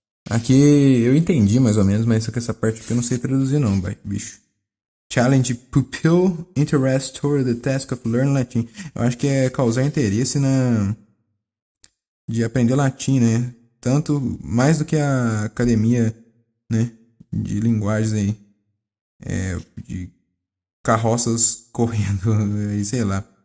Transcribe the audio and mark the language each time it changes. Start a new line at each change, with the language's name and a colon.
Portuguese: Aqui eu entendi mais ou menos, mas só que essa parte aqui eu não sei traduzir não, bicho.
English: Challenge pupil interest toward the task of learning Latin.
Portuguese: Eu acho que é causar interesse de aprender latim, né? Tanto mais do que a academia, né? De linguagens aí. De carroças correndo, sei lá.